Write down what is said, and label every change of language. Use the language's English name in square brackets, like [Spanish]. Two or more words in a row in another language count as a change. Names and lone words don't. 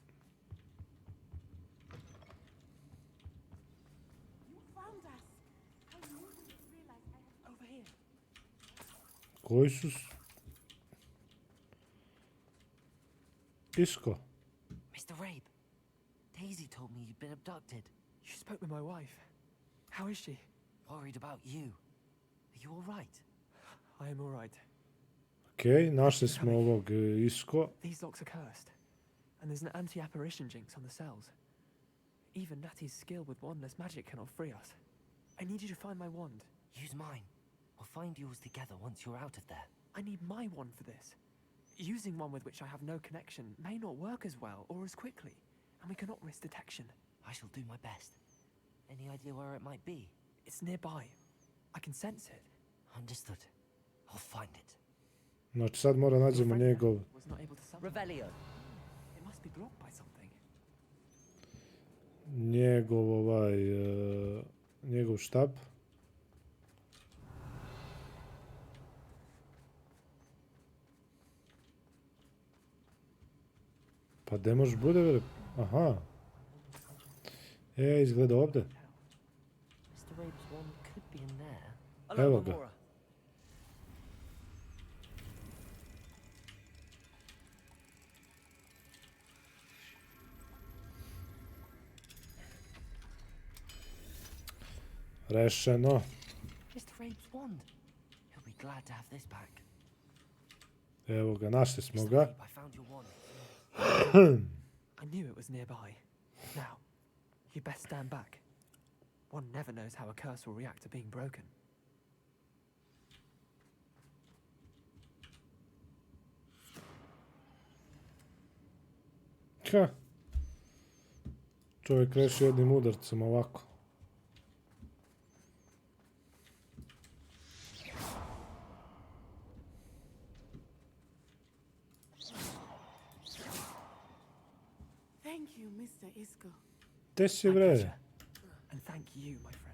[Serbian] Koji su... Isko. [English] Mr. Rabe, Daisy told me you'd been abducted. You spoke with my wife. How is she? Worried about you. Are you all right? I am all right. [Serbian] Okej, našli smo ovog Isko. [English] These locks are cursed, and there's an anti-apparition jinx on the cells. Even Natty's skill with wandless magic cannot free us. I need you to find my wand. Use mine. We'll find yours together once you're out of there. I need my wand for this. Using one with which I have no connection may not work as well or as quickly, and we cannot risk detection. I shall do my best. Any idea where it might be? It's nearby. I can sense it. Understood. I'll find it. [Serbian] Znači sad mora nađemo njegov... [English] Was not able to summon. Revelio. It must be blocked by something. [Serbian] Njegov štab. Pa gde može bude, vele? Aha. Izgleda ovdje. [English] Mr. Rabe's wand could be in there. [Serbian] Evo ga. Rešeno. [English] Mr. Rabe's wand. He'll be glad to have this back. [Serbian] Evo ga, našli smo [English] Mr. [Serbian] ga. [English] Rabe, I found your wand. I knew it was nearby. Now, you best stand back. One never knows how a curse will react to being broken. Ha. [Serbian] Čovjek reši jednim udarcem ovako. [English] Thank you, Mr. Isco. [Serbian] Gde si, [English] My [Serbian] bre? [English] pleasure. And thank you, my friend.